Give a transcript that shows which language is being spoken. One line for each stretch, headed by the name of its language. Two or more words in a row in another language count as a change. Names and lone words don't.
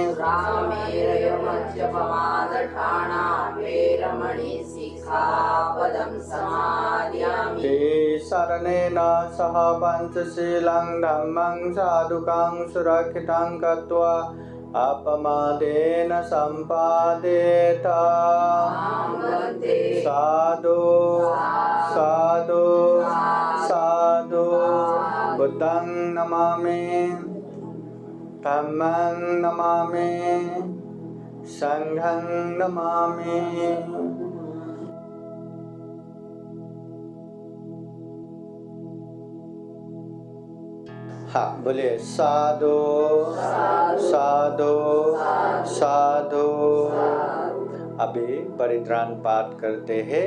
Pali: रामेरयमज्जपमादठाना वेरमणि सिक्खापदं समादयामि ते शरणेन सह पञ्चशीलं धम्मं साधुकं सुरक्षितं कृत्वा अपमादेन सम्पादेत आमन्ते साधु साधु साधु बुद्धं नमामि धम्मं नमामि संघं नमामि।
Hindi: हाँ बोलिए
Pali: साधु साधु साधु।
Hindi: अभी परित्राण पाठ करते हैं।